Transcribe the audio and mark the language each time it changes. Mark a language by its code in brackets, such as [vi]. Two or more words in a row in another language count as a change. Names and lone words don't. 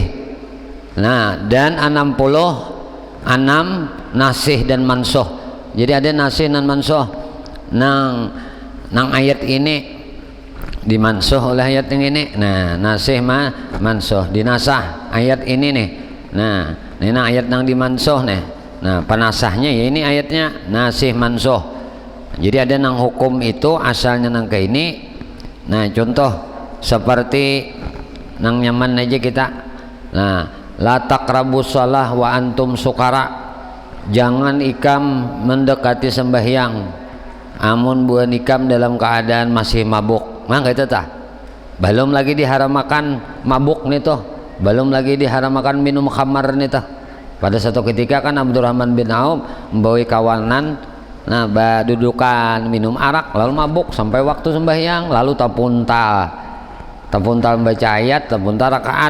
[bjn] Nah, dan 66 nasih dan mansuh. Jadi ada nasih dan mansuh. Nang ayat ini dimansuh oleh ayat yang ini. Nah, nasih mansuh dinasah ayat ini nih. Nah, ini ayat yang dimansuh nih. Nah, penasahnya ya ini ayatnya nasih mansuh. Jadi ada nang hukum itu asalnya nang ke ini. Nah, contoh seperti nang nyaman aja kita. [ar] Nah, لا تقربوا الصلاة وأنتم سكارى. [bjn] Jangan ikam mendekati sembahyang amun buan ikam dalam keadaan masih mabuk. Mangga itu tah. Belum lagi diharamakan mabuk nih toh. Belum lagi diharamakan minum khamar nih toh. Pada satu ketika kan Abdurrahman bin Auf membawa kawanan, nah dudukan minum arak lalu mabuk sampai waktu sembahyang, lalu tapuntal membaca ayat, tapuntal rakaat.